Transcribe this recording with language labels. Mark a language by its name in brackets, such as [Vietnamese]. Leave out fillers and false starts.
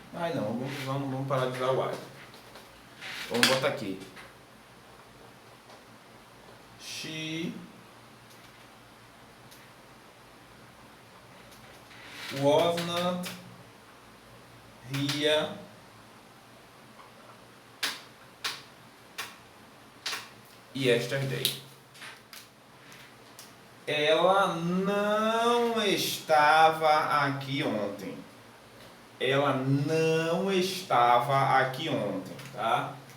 [Portuguese] Ai não, vamos parar de usar o I. Vamos botar aqui. [English] She was not here yesterday. [Portuguese] Ela não estava aqui ontem. Ela não estava aqui ontem, tá?